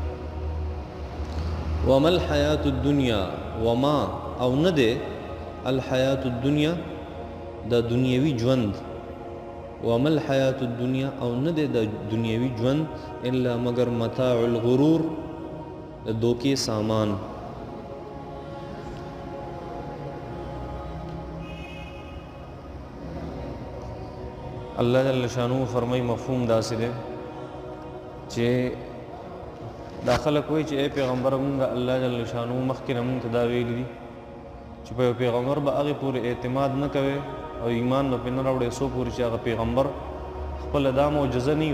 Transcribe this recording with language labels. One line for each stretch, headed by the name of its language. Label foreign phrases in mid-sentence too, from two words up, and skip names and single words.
Arabic: وما الحیات الدنیا
Pashto: وما او نه دې
Arabic: الحیات الدنیا
Pashto: دا دنیاوی ژوند
Arabic: وما الحیات الدنیا
Pashto: او نه د دنیاوی ژوند الا مگر
Arabic: متاع الغرور
Pashto: د دوکې سامان
Arabic: اللہ جل شانو
Pashto: فرمائی مفہوم داسې دی چې دا خلک وایي چې اے پیغمبر مونږ
Arabic: الله جل شانو
Pashto: مخکې نه مونږ ته دا ویلي دي چې په پیغمبر به هغې پورې اعتماد نه کوي او ایمان به پرې نه راوړی څو پورې چې هغه پیغمبر خپله دا معجزه نه وي